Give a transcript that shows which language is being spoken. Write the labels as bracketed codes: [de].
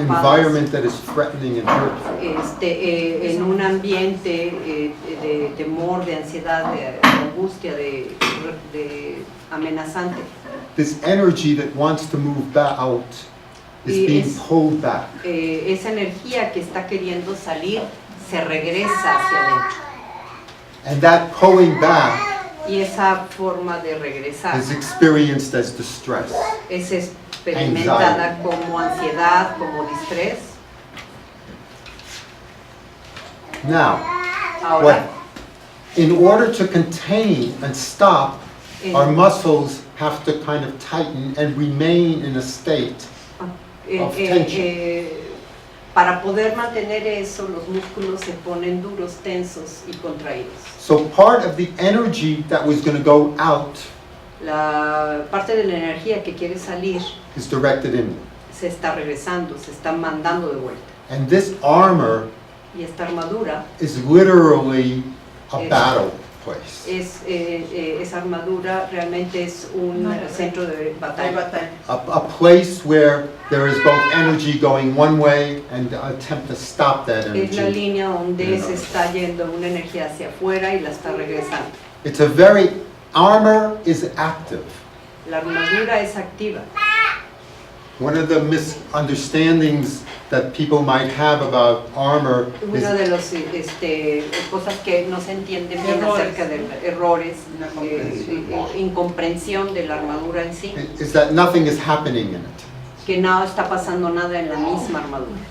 [en] environment that is threatening and hurtful, [es] en un ambiente de temor, de ansiedad, de angustia, de amenazante, [en] this energy that wants to move back out is [es] Y [en] being [es] es- [en] pulled back. [es] esa energía que está queriendo salir se regresa hacia adentro. [en] And that pulling back [es] Y esa forma de regresar [en] is experienced as distress. [es] es experimentada como ansiedad, como distrés. [en] Now, [es] Ahora, [en] in order to contain and stop, [es] en- [en] our muscles have to kind of tighten and remain in a state. of tension. [es] Para poder mantener eso, los músculos se ponen duros, tensos y contraídos. [en] So part of the energy that was going to go out [es] La parte de la energía que quiere salir [en] is directed inward. [es] se está regresando, se está mandando de vuelta. [en] And this armor [es] Y esta armadura, [en] is literally a [es] Es- [en] battle place. [es] esa armadura realmente es un centro de batalla. [en] A place where there is both energy going one way and attempt to stop that [es] Es la [en] energy. [es] línea donde [en] You know. [es] se está yendo una energía hacia afuera y la está regresando. [en] It's armor is active. [es] La armadura es activa. [en] One of the misunderstandings that people might have about armor is [es] Una de las cosas que no se entienden bien Errores. acerca de errores, La comprensión. incomprensión de la armadura en sí, [en] is that nothing is happening in it, [es] que no está pasando nada en la misma armadura,